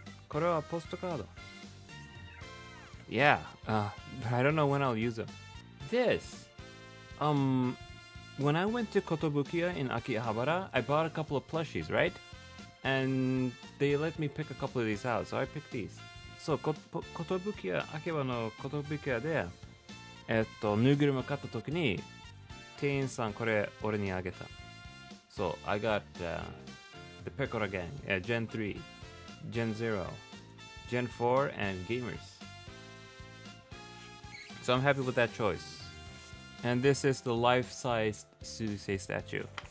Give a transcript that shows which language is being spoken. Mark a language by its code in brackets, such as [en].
[ja] これはポストカード。 [en] Yeah, but I don't know when I'll use them. This. When I went to Kotobukiya in Akihabara, I bought a couple of plushies, right? And they let me pick a couple of these out, so I picked these. [ja] So, Kotobukiya, Akihabara no Kotobukiya で、ぬいぐるみを買った時に、店員さんこれ俺にあげた。 [en] So, I got the Pecora Gang, Gen 3, Gen 0, Gen 4, and Gamers. So I'm happy with that choice. And this is the life-sized Susei statue.